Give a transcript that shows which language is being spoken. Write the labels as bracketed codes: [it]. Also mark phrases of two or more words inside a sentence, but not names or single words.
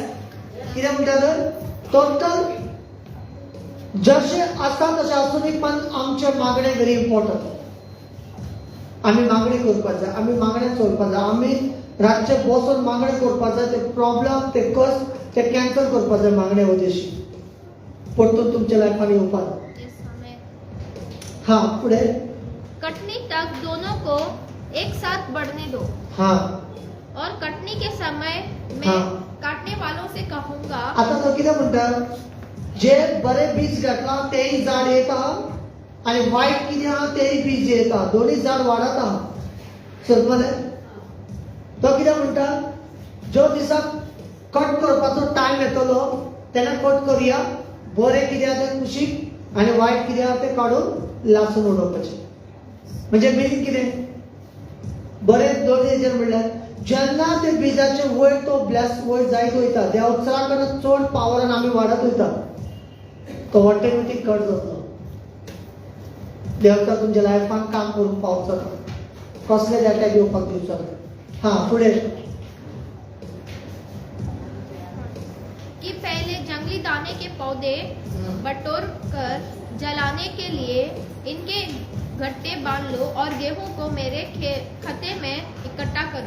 [kok] कितें म्हणटा तर टोटल जशें आसा तशें आसूं न्ही, पण आमचें मागणें [en] very important. [kok] आमी मागणी करपाक जाय, आमी मागणें चलपाक जाय, आमी रातचे बसून मागणें करपाक जाय. ते प्रॉब्लेम ते कस ते कॅन्सल करपाक जाय मागणे वजेशी, परतून तुमच्या लायफान येवपाक. हाँ पुढे. [hi] कटनी तक दोनों को एक साथ बढ़ने दो. हाँ. और कटनी के समय मैं काटने वालों से कहूंगा. [kok] आता तो कितें म्हणटा, जे बरे बीज घातला तेय झाड येता आणि वाईट कितें आहा तेय बीज येता, दोन्ही झाड वाडत आहा. समजले? तो कितें म्हणटा, ज्यो दिसाक कट करपाचो टायम येतलो तेन्ना कट करुया, बरें कितें आहा तें कुशीक आणि वाईट कितें आहा तें काडून लासून उडोवपाचें. म्हणजे मिनींग कितें, बरें दोन्ही हेजेर म्हणल्यार जेन्ना ते बिजाचे वयर तो ब्लॅस वयर जायत वयता, देवचा कडेन चड पावरान आमी वाडत वयता, तो [en] automatic cut [kok] जातलो. देवता तुमच्या लायफान काम करून पावचो ना, कसले अटॅक येवपाक दिवचो ना. हाँ पुढे. [hi] कि पहले जंगली दाने के पौधे बटोर कर जलाने के लिए इनके गट्टे बांध लो और गेहूं को मेरे खते में इकट्ठा करो.